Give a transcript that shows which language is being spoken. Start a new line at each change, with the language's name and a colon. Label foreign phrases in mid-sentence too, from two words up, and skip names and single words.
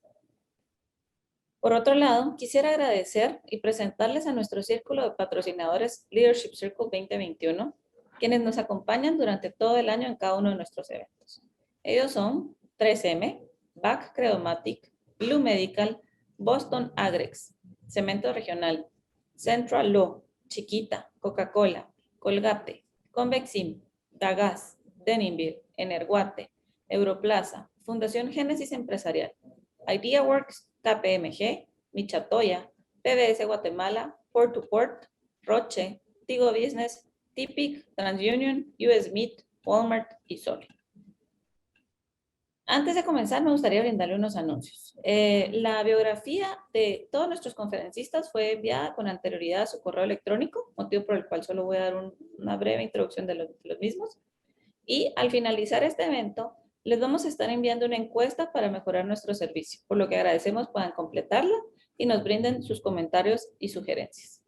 Spanish: Por otro lado, quisiera agradecer y presentarles a nuestro círculo de patrocinadores Leadership Circle 2021, quienes nos acompañan durante todo el año en cada uno de nuestros eventos. Ellos son 3M, BAC Credomatic, Blue Medical, Boston Agrex, Cemento Regional, Central Law, Chiquita, Coca-Cola, Colgate, Convexim, Dagas, Denimville, Energuate, Europlaza, Fundación Génesis Empresarial, IdeaWorks, KPMG, Michatoya, PBS Guatemala, Port to Port, Roche, Tigo Business, Tipic, TransUnion, US Meat, Walmart y Soli. Antes de comenzar, me gustaría brindarle unos anuncios. La biografía de todos nuestros conferencistas fue enviada con anterioridad a su correo electrónico, motivo por el cual solo voy a dar una breve introducción de los mismos. Y al finalizar este evento, les vamos a estar enviando una encuesta para mejorar nuestro servicio, por lo que agradecemos puedan completarla y nos brinden sus comentarios y sugerencias.